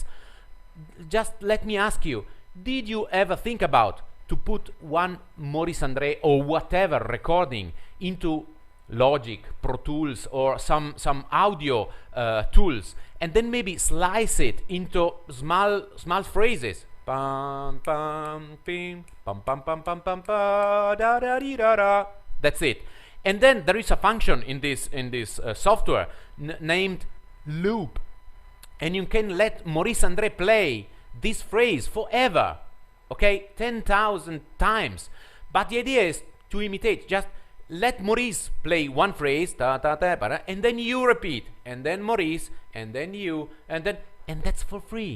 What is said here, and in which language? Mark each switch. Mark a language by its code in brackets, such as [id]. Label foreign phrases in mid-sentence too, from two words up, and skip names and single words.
[en] Just let me ask you, did you ever think about to put one Maurice André or whatever recording into Logic, Pro Tools, or some audio tools, and then maybe slice it into small phrases? Pam pam pim pam pam pam pam pam pa da da di da da. That's it. And then there is a function in this software named loop, and you can let Maurice André play this phrase forever, okay, 10,000 times. But the idea is to imitate. Just let Maurice play one phrase, ta ta ta, and then you repeat, and then Maurice, and then you, and that's for free.